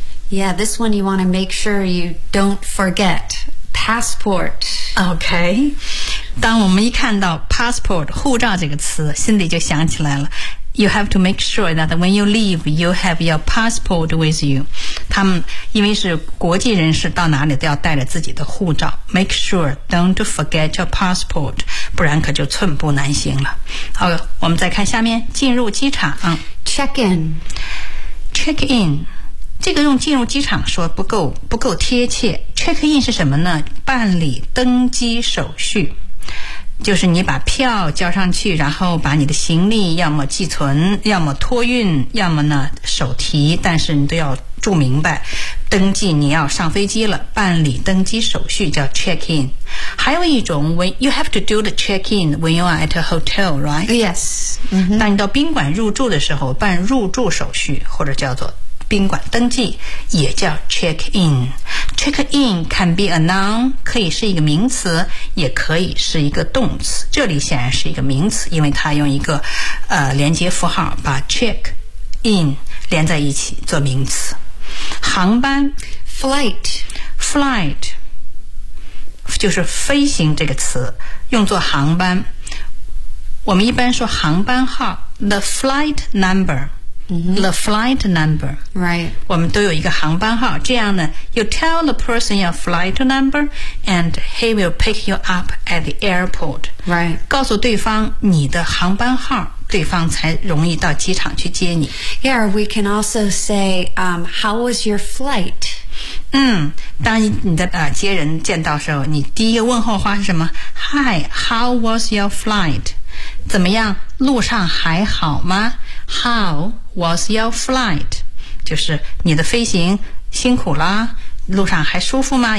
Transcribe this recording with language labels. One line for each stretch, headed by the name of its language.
English: Yeah, this one you want to make sure you don't forget. passport.
Chinese: Okay. 当我们一看到 passport 护照这个词，心里就想起来了。
English: You have to make sure that when you leave, you have your passport with you.
Chinese: 他们因为是国际人士，到哪里都要带着自己的护照。
English: Make sure don't forget your passport.
Chinese: 不然可就寸步难行了。好，我们再看下面，进入机场。
English: Check in. Check in.
Chinese: 这个用进入机场说不够贴切。 Check in 是什么呢？办理登机手续，就是你把票交上去，然后把你的行李要么寄存，要么托运，要么呢手提，但是你都要注明白登记，你要上飞机了，办理登机手续叫 check in。
English: 还有一种 when you have to do the check in when you are at a hotel, right? Yes.
Chinese: 当你到宾馆入住的时候，办入住手续或者叫做。宾馆登记也叫 check in.
English: Check in can be a noun,
Chinese: 可以是一个名词，也可以是一个动词。这里显然是一个名词，因为它用一个连接符号把 check in 连在一起做名词。航班
English: flight,
Chinese: flight 就是飞行这个词，用作航班。我们一般说航班号
English: the flight number. The flight number. Right.
Chinese: 我们都有一个航班号，这样呢
English: you tell the person your flight number and he will pick you up at the airport. Right.
Chinese: 告诉对方你的航班号，对方才容易到机场去接你。
English: Yeah, we can also say, how was your flight?
Chinese: 当你的接人见到时候，你第一个问候话是什么？
English: Hi, how was your flight?
Chinese: 怎么样？路上还好吗？
English: How was your flight?
Chinese: 就是你的飞行辛苦啦，路上还舒服吗？